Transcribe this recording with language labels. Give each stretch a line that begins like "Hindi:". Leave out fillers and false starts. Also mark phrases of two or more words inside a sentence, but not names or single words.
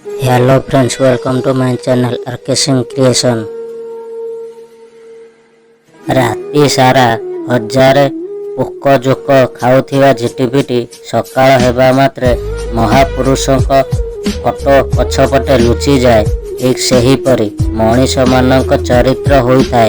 English: Hello friends, welcome to my channel RK Singh Creation।
Odia: ରାତି ସାରା ହଜାରେ ପୋକ ଜୋକ ଖାଉଥିବା ଝିଟିପିଟି ସକାଳ ହେବା ମାତ୍ରେ ମହାପୁରୁଷଙ୍କ ଫଟୋ ପଛପଟେ ଲୁଚିଯାଏ। ଠିକ୍ ସେହିପରି ମଣିଷମାନଙ୍କ ଚରିତ୍ର ହୋଇଥାଏ।